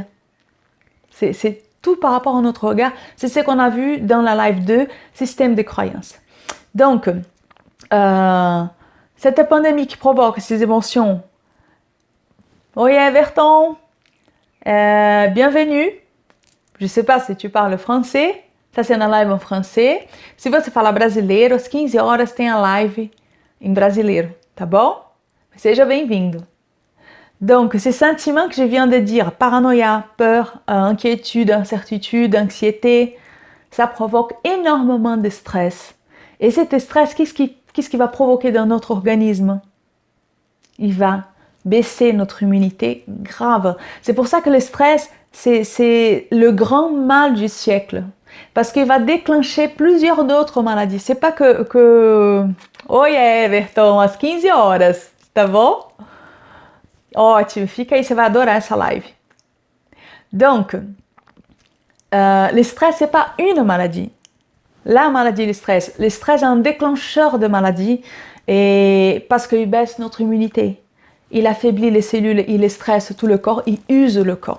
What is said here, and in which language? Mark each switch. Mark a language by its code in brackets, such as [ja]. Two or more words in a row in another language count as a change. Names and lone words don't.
[fr] C'est tout par rapport à notre regard. C'est ce qu'on a vu dans la live 2, système de croyances. Donc, cette pandémie qui provoque ces émotions. Oi, Everton, bienvenue. Je ne sais pas si tu parles français. [pt] Está sendo a live em francês. Se você falar brasileiro, às 15 horas tem a live em brasileiro, tá bom? Seja bem-vindo. [fr] Donc, ces sentiments que je viens de dire, paranoïa, peur, inquiétude, incertitude, anxiété, ça provoque énormément de stress. Et cet stress, qu'est-ce qui va provoquer dans notre organisme? Il va baisser notre immunité grave. C'est pour ça que le stress, c'est le grand mal du siècle. Parce qu'il va déclencher plusieurs d'autres maladies. C'est pas que... [pt] Oi, Everton, às 15 horas, tá bom? Ótimo, fica aí, você vai adorar essa live. [fr] Donc, le stress, c'est pas une maladie. La maladie, le stress est un déclencheur de maladie et parce qu'il baisse notre immunité. Il affaiblit les cellules, il stresse tout le corps, il use le corps.